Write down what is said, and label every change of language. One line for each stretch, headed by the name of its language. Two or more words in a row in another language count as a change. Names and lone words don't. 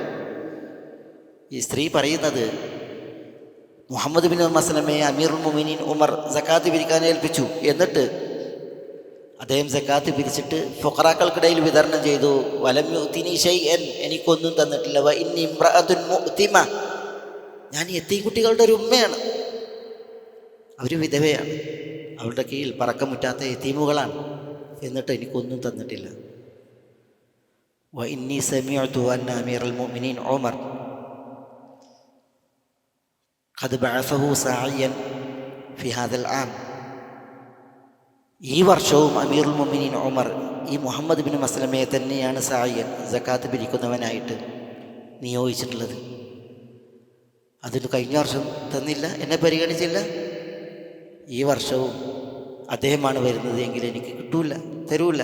Malayalam: ഈ സ്ത്രീ പറയുന്നത്, മുഹമ്മദ് ബിൻ മസ്ലമയെ
Arabic: أمير المؤمنين
Malayalam: ഉമർ സകാത്ത് പിരിക്കാൻ ഏൽപ്പിച്ചു, എന്നിട്ട് അദ്ദേഹം സകാത്ത് പിരിച്ചിട്ട് ഫുഖറാക്കൾക്കിടയിൽ വിതരണം ചെയ്തു.
Arabic: ولم يعطني شيئا,
Malayalam: എനിക്കൊന്നും തന്നിട്ടില്ല.
Arabic: وإني امرأة مؤتمة,
Malayalam: ഞാൻ യതീം കുട്ടികളുടെ ഒരു ഉമ്മയാണ്, അവർ വിധവയാണ്. അവളുടെ കീഴിൽ പറക്കമുറ്റാത്ത യതീമുകളാണ്, എന്നിട്ട് എനിക്കൊന്നും തന്നിട്ടില്ല.
Arabic: وإني سمعت أن أمير المؤمنين عمر قد بعثه ساعيا في هذا العام.
Malayalam: ഈ വർഷവും
Arabic: أمير المؤمنين
Malayalam: ഉമർ ഈ മുഹമ്മദ് ബിൻ മസ്ലമയെ തന്നെയാണ് സായിയൻ, സക്കാത്ത് പിരിക്കുന്നവനായിട്ട് നിയോഗിച്ചിട്ടുള്ളത്. അതിന് കഴിഞ്ഞ വർഷം തന്നില്ല, എന്നെ പരിഗണിച്ചില്ല. ഈ വർഷവും അദ്ദേഹമാണ് വരുന്നത് എങ്കിൽ എനിക്ക് തരൂല.